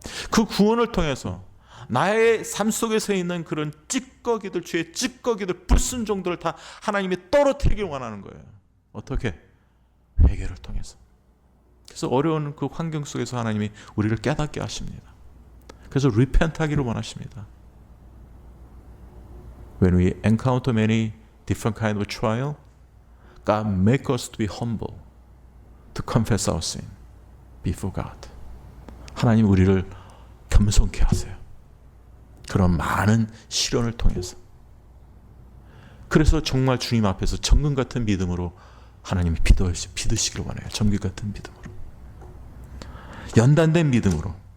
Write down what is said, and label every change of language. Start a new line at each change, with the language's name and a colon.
Korean: 그 구원을 통해서 나의 삶 속에서 있는 그런 찌꺼기들, 죄의 찌꺼기들, 불순종들을 다 하나님이 떨어뜨리길 원하는 거예요. 어떻게? 회개를 통해서. 그래서 어려운 그 환경 속에서 하나님이 우리를 깨닫게 하십니다. 그래서 repent하기를 원하십니다.
English: When we encounter many different kind of trial, God make us to be humble, to confess our sin before God.
Korean: 하나님 우리를 겸손케 하세요. 그런 많은 시련을 통해서. 그래서 정말 주님 앞에서 정금 같은 믿음으로 하나님이 믿으시기를 원해요. 정금 같은 믿음으로. 연단된 믿음으로.